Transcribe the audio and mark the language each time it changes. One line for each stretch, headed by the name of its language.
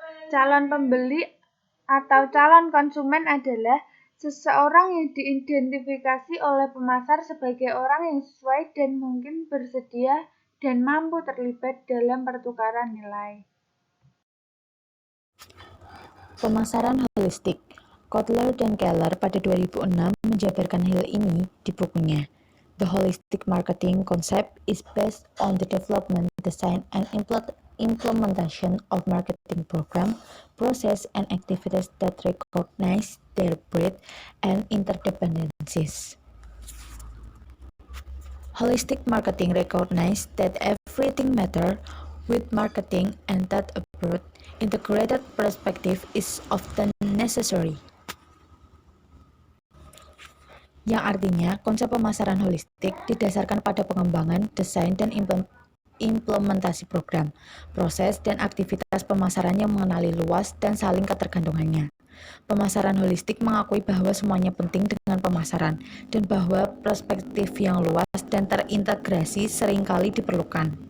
Indonesian: Calon pembeli atau calon konsumen adalah seseorang yang diidentifikasi oleh pemasar sebagai orang yang sesuai dan mungkin bersedia dan mampu terlibat dalam pertukaran nilai. Pemasaran holistik. Kotler dan Keller pada 2006 menjabarkan hal ini di bukunya.
English: The holistic marketing concept is based on the development, design, and implementation of marketing program, process, and activities that recognize their breadth and interdependencies. Holistic marketing recognizes that everything matters with marketing and that a broad, integrated perspective is often necessary.
Indonesian: Yang artinya, konsep pemasaran holistik didasarkan pada pengembangan, desain, dan implementasi program, proses, dan aktivitas pemasaran yang mengenali luas dan saling ketergantungannya. Pemasaran holistik mengakui bahwa semuanya penting dengan pemasaran, dan bahwa perspektif yang luas dan terintegrasi seringkali diperlukan.